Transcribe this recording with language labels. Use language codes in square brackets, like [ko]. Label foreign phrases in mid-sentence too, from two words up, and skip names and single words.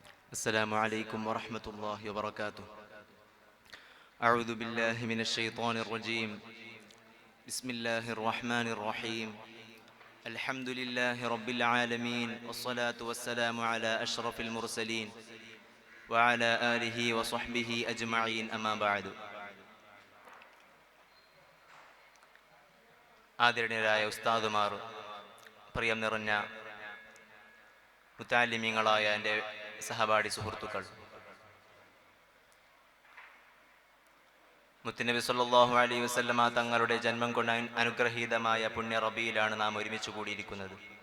[ar] السلام عليكم ورحمة الله وبركاته. أعوذ بالله من الشيطان الرجيم. بسم الله الرحمن الرحيم. الحمد لله رب العالمين، والصلاة والسلام على أشرف المرسلين وعلى آله وصحبه أجمعين، أما بعد. [ml] ആദരണീയരായ ഉസ്താദുമാർ, പ്രിയം നിറഞ്ഞ മുത്താലിമീങ്ങളായ എൻ്റെ സഹപാഠി സുഹൃത്തുക്കൾ, മുത്തുനബി [ar] صلى الله عليه وسلم [ml] തങ്ങളുടെ ജന്മം കൊണ്ട് അനുഗ്രഹീതമായ പുണ്യ റബീയിലാണ് നാം ഒരുമിച്ച് കൂടിയിരിക്കുന്നത്.